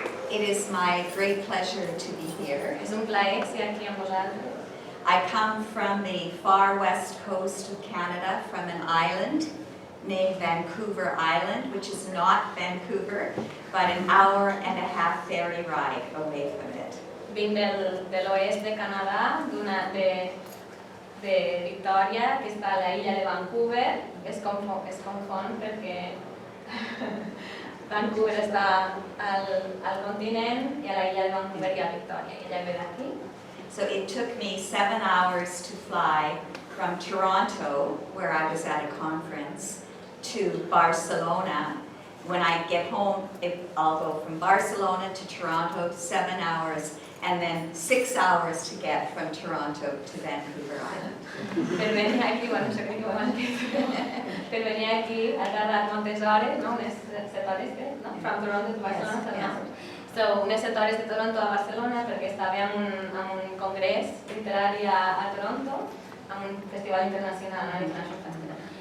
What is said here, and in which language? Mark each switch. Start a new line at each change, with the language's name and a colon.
English: It is my great pleasure to be here.
Catalan: És un plaer ser aquí amb vosaltres.
English: I come from the far west coast of Canada, from an island named Vancouver Island, which is not Vancouver, but an hour-and-a-half ferry ride away from it.
Catalan: Vinc de l'oest de Canadà, de Victòria, que està a la illa de Vancouver. Es confon perquè Vancouver està al continent i a la illa de Vancouver hi ha Victòria, i ella ve d'aquí.
English: So it took me 7 hours to fly from Toronto, where I was at a conference, to Barcelona. When I get home, I'll go from Barcelona to Toronto, 7 hours, and then 6 hours to get from Toronto to Vancouver Island.
Catalan: Per venir aquí, bueno, no sé què abans per venir aquí ha tardat moltes hores, no? Unes 7 hores, no?
English: From Toronto to Barcelona, 7 hours.
Catalan: So, unes 7 hores de Toronto a Barcelona perquè estava en un congrés literari a Toronto, en un festival internacional,
English: International Festival.